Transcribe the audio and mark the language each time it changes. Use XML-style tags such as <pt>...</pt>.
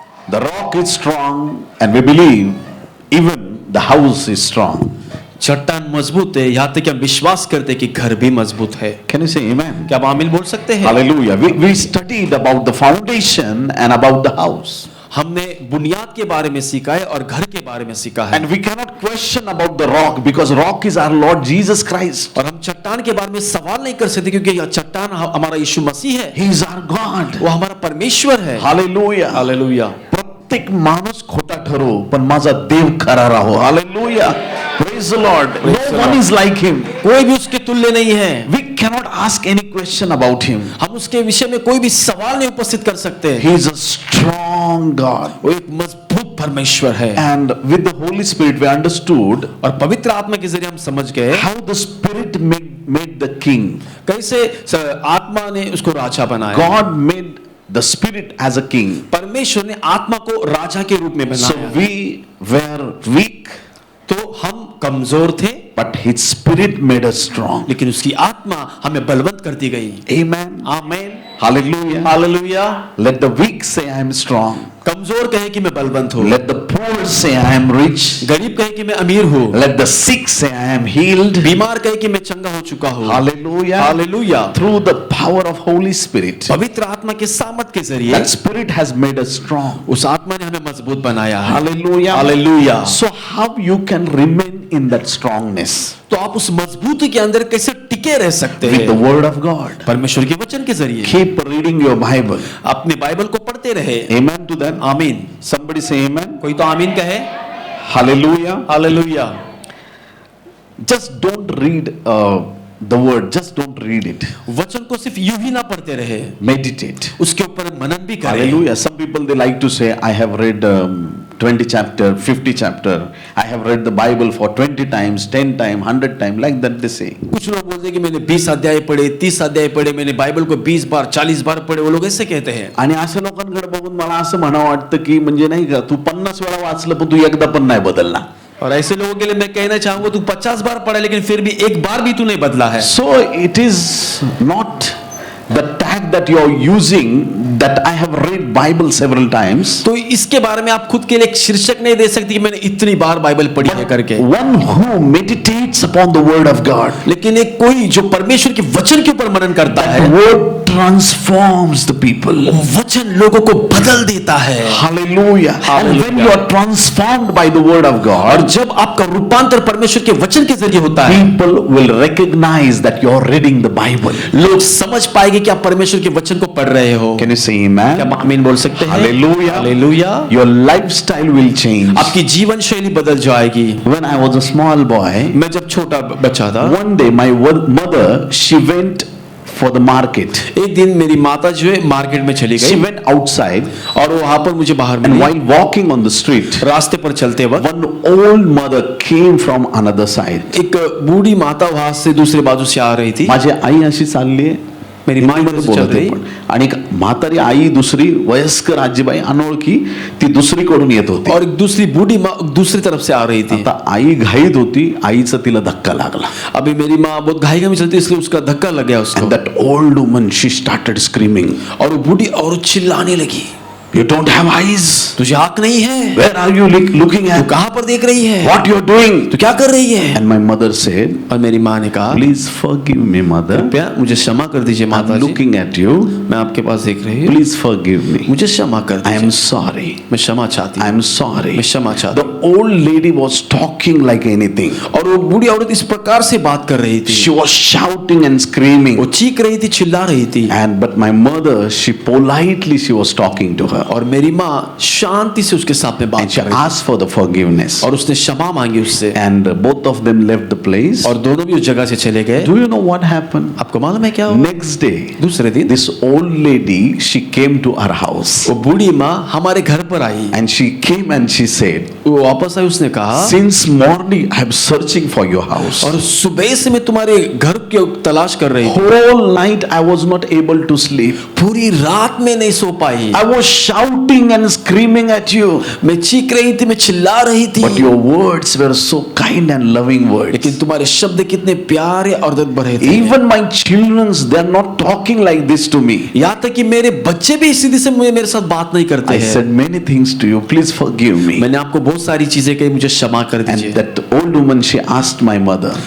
<en>The rock is strong, and we believe even the house is strong.</en> <hi>चट्टान मजबूत है, यहाँ तक कि हम विश्वास करते हैं कि घर भी मजबूत है।</hi> <en>Can you say amen?</en> <hi>क्या आप आमीन बोल सकते हैं?</hi> <en>Hallelujah. We studied about the foundation and about the house.</en> <hi>हमने बुनियाद के बारे में सीखा है और घर के बारे में सीखा है।</hi> <en>And we cannot question about the rock because rock is our Lord Jesus Christ.</en> <hi>और हम चट्टान के बारे में सवाल नहीं कर सकते क्योंकि यह चट्टान हमारा यीशु मसीह है।</hi> <en>He is our God.</en> <hi>वो हमारा परमेश्वर है।</hi> <en>Hallelujah.</en> <hi>हालेलुया।</hi> <mr>प्रत्येक माणूस खोटा ठरो पण माझा देव खरा राहो.</mr> <en>Hallelujah. Praise the Lord. No one is like him.</en> <hi>कोई भी उसके तुल्य नहीं है।</hi> <en>We cannot ask any question about him.</en> <hi>हम उसके विषय में कोई भी सवाल नहीं उपस्थित कर सकते।</hi> <en>He is a strong God.</en> <hi>वो एक मजबूत परमेश्वर है।</hi> <en>And with the Holy Spirit we understood</en> <hi>और पवित्र आत्मा के जरिए हम समझ गए</hi> <en>how the Spirit made the king.</en> <hi>कैसे आत्मा ने उसको राजा बनाया।</hi> <en>God made the Spirit as a king.</en> <hi>परमेश्वर ने आत्मा को राजा के रूप में</hi> <en>So</en> <hi>बनाया।</hi> <en>we were weak,</en> <hi>तो हम कमजोर थे,</hi> <en>but His Spirit made us strong.</en> <hi>लेकिन उसकी आत्मा हमें बलवंत करती गई।</hi> <en>Amen.</en> <hi>आमीन।</hi> <en>Hallelujah.</en> <hi>Hallelujah.</hi> <en>Let the weak say I am strong.</en> <hi>कमजोर कहे कि मैं बलवंत हूँ।</hi> <en>Let the poor say I am rich.</en> <hi>गरीब कहे कि मैं अमीर हूँ।</hi> <en>Let the sick say I am healed.</en> <hi>बीमार कहे कि मैं चंगा हो चुका हूँ।</hi> <en>Hallelujah.</en> <hi>Hallelujah.</hi> <en>Through the power of Holy Spirit.</en> <hi>पवित्र आत्मा के सामर्थ के जरिए</hi> <en>That Spirit has made us strong.</en> <hi>उस आत्मा ने हमें मजबूत बनाया है।</hi> <en>Hallelujah.</en> <hi>Hallelujah.</hi> <en>So how you can remain in that strongness?</en> <hi>तो आप उस मजबूती के अंदर कैसे टिके रह सकते</hi> <en>With the</en> <hi>हैं?</hi> <en>word of God.</en> <hi>परमेश्वर के वचन के जरिए</hi> <en>Keep reading your Bible.</en> <hi>अपने बाइबल को पढ़ते रहे।</hi> <en>Amen to that.</en> <hi>आमीन।</hi> <en>Somebody say amen.</en> <hi>कोई तो आमीन कहे।</hi> <en>Hallelujah.</en> <hi>Hallelujah.</hi> <en>Just don't read the word. Just don't read it.</en> <hi>वचन को सिर्फ यूं ही ना पढ़ते रहे,</hi> <en>Meditate.</en> <hi>उसके ऊपर मनन भी करें।</hi> <en>Hallelujah. Some people they like to say, I have read 20 chapter, 50 chapter. I have read the Bible for 20 times, 10 times, 100 times. Like that they say.</en> <hi>कुछ लोग बोलते हैं कि मैंने 20 अध्याय पढ़े, 30 अध्याय पढ़े, मैंने बाइबल को 20 बार, 40 बार पढ़े। वो लोग ऐसे कहते हैं।</hi> <mr>आणि अशा लोकांकडे बघून मला असं म्हणावं वाटतं की म्हणजे नाही का तू 50 वेळा वाचलं पण तू एकदा पण नाही बदलला.</mr> <hi>और ऐसे लोगों के लिए मैं कहना चाहूंगा तू 50 बार पढ़ा लेकिन फिर भी एक बार भी तू नहीं बदला है।</hi> <en>So it is not the tag that you are using that I have read Bible several times.</en> <hi>तो इसके बारे में आप खुद के लिए एक शीर्षक नहीं दे सकते कि मैंने इतनी बार बाइबल पढ़ी है करके।</hi> <en>One who meditates upon the word of God.</en> <hi>लेकिन एक कोई जो परमेश्वर के वचन के ऊपर मनन करता</hi> <en>That</en> <hi>है,</hi> <en>word transforms the people.</en> <hi>वो वचन लोगों को बदल देता है।</hi> <en>Hallelujah. And when you are transformed by the word of</en> <hi>और</hi> <en>God,</en> <hi>जब आपका रूपांतर परमेश्वर के वचन के जरिए होता है,</hi> <en>people will recognize that you are reading the Bible.</en> <hi>लोग समझ पाएंगे कि आप परमेश्वर के वचन को पढ़ रहे हो।</hi> <en>Can you say</en> <hi>क्या</hi> <en>amen?</en> <hi>आप आमीन बोल सकते हैं?</hi> <en>Hallelujah.</en> <hi>Hallelujah.</hi> <en>Your lifestyle will change.</en> <hi>आपकी जीवन शैली बदल जाएगी।</hi> <en>When I was a small boy,</en> <hi>मैं जब छोटा बच्चा था,</hi> <en>one day my mother, she went for the market.</en> <hi>एक दिन मेरी माता जो है मार्केट में चली</hi> <en>She</en> <hi>गई</hi> <en>went outside,</en> <hi>और वहां पर मुझे बाहर</hi> <en>and</en> <hi>milli.</hi> <en>while walking on the street,</en> <hi>रास्ते पर चलते वक्त</hi> <en>one old mother came from another side.</en> <hi>एक बूढ़ी माता वहां से दूसरे बाजू से आ रही थी।</hi> <mr>माझी आई अशी चालली आहे,</mr> <hi>मेरी माँ इधर से चल</hi> <mr>बोलत आहे</mr> <hi>रही</hi> <mr>पण. आणि एक म्हातारी आई दुसरी वयस्कर आजीबाई अनोळखी ती दुसरीकडून येत होती.</mr> <hi>और एक दूसरी बूढ़ी माँ दूसरी तरफ से आ रही थी।</hi> <mr>आता आई घाईत होती, आईचा तिला धक्का लागला.</mr> <hi>अभी मेरी माँ बहुत घाई में चलती इसलिए उसका धक्का लग गया उसको।</hi> <en>And that old woman, she started screaming,</en> <hi>और वो बूढ़ी और चिल्लाने लगी,</hi> <en>you don't have eyes?</en> <hi>तुझे आंख नहीं है?</hi> <en>Where are you looking</en> <hi>तू</hi> <en>at?</en> <hi>कहाँ पर देख रही है?</hi> <en>What you are doing?</en> <hi>तू क्या कर रही है?</hi> <en>And my mother said,</en> <hi>और मेरी माँ ने कहा,</hi> <en>please forgive me, mother.</en> <hi>कृपया मुझे क्षमा कर दीजिए माता</hi> <en>I'm</en> <hi>ji,</hi> <en>looking at you.</en> <hi>मैं आपके पास देख रही हूँ,</hi> <en>Please forgive me.</en> <hi>मुझे क्षमा कर</hi> <en>I</en> <hi>दीजिए।</hi> <en>am sorry.</en> <hi>मैं क्षमा चाहती हूँ,</hi> <en>I am sorry.</en> <hi>मैं क्षमा चाहती</hi> <en>The old lady was talking like anything.</en> <hi>हूँ। और वो बूढ़ी औरत इस प्रकार से बात कर रही थी,</hi> <en>She was shouting and screaming.</en> <hi>वो चीख रही थी, चिल्ला रही थी।</hi> <en>But my mother, she politely she was talking to her.</en> <hi>और मेरी माँ शांति से उसके साथ में</hi> <en>And</en> <hi>बात</hi> <en>she</en> <hi>कर रही</hi> <en>asked for the forgiveness.</en> <hi>थी और उसने क्षमा मांगी उससे।</hi> <en>And both of them left the place.</en> <hi>और दोनों भी उस जगह से चले गए।</hi> <en>Do you know what happened?</en> <hi>आपको मालूम है क्या हुआ?</hi> <en>Next day,</en> <hi>दूसरे दिन</hi> <en>this old lady, she came to our house.</en> <hi>वो बूढ़ी माँ हमारे घर पर आई।</hi> <en>And she came and she said,</en> <hi>वो वापस आई, उसने कहा</hi> <en>since morning I am searching for your house.</en> <hi>और सुबह से मैं तुम्हारे घर की तलाश कर रही थी,</hi> <en>Whole night I was not able to sleep.</en> <hi>पूरी रात में नहीं सो पाई,</hi> <en>I was shouting and screaming at you.</en> <hi>मैं चीख रही थी, मैं चिल्ला रही थी,</hi> <en>But your words were so kind and loving words.</en> <hi>लेकिन तुम्हारे शब्द कितने प्यारे और दर्द भरे थे।</hi> <en>Even my children, they are not talking like this to me.</en> <hi>यहाँ तक कि मेरे बच्चे भी इसी से मेरे साथ बात नहीं करते</hi> <en>I</en> <hi>हैं।</hi> <en>said many things to you. Please forgive me.</en> <hi>मैंने आपको बहुत सारी चीजें कही, मुझे क्षमा कर</hi> <en>And</en> <hi>दीजिए।</hi> <en>that old woman, she asked my mother,</en>